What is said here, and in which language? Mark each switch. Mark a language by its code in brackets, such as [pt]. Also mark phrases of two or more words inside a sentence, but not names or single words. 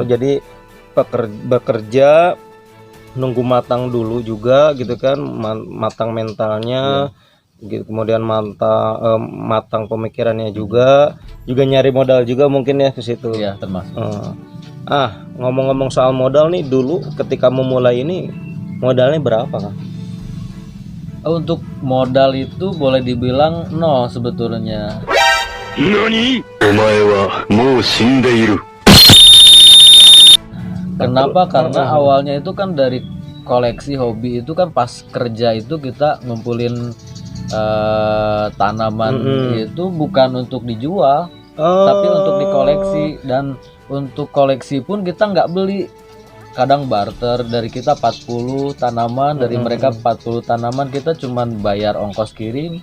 [id] Jadi bekerja nunggu matang dulu juga gitu kan, matang mentalnya gitu, kemudian matang pemikirannya juga nyari modal juga mungkin ya ke situ. Iya, termasuk. Ngomong-ngomong soal modal nih, dulu ketika memulai ini modalnya berapa Kang? Untuk modal itu boleh dibilang nol sebetulnya. Nani? [ja] お前はもう死んでいる. [id] Kenapa? Karena awalnya itu kan dari koleksi hobi, itu kan pas kerja itu kita ngumpulin tanaman itu bukan untuk dijual, tapi untuk dikoleksi. Dan untuk koleksi pun kita nggak beli, kadang barter, dari kita 40 tanaman, dari mereka 40 tanaman, kita cuman bayar ongkos kirim.